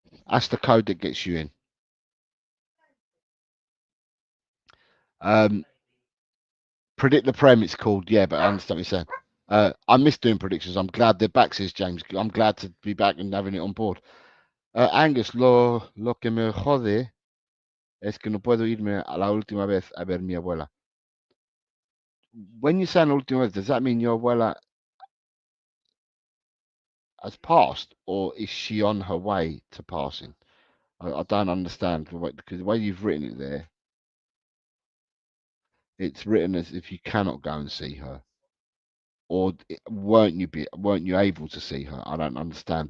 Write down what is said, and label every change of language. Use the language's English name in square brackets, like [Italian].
[English] That's the code that gets you in. Predict the Prem, it's called. Yeah, but I understand what you're saying. I miss doing predictions. I'm glad they're back, says James. I'm glad to be back and having it on board. [Spanish] Angus, lo que me jode es que no puedo irme a la última vez a ver mi abuela. [English] When you say la última vez, does that mean your abuela has passed, or is she on her way to passing? I don't understand because the way you've written it there, it's written as if you cannot go and see her, or weren't you able to see her? I don't understand.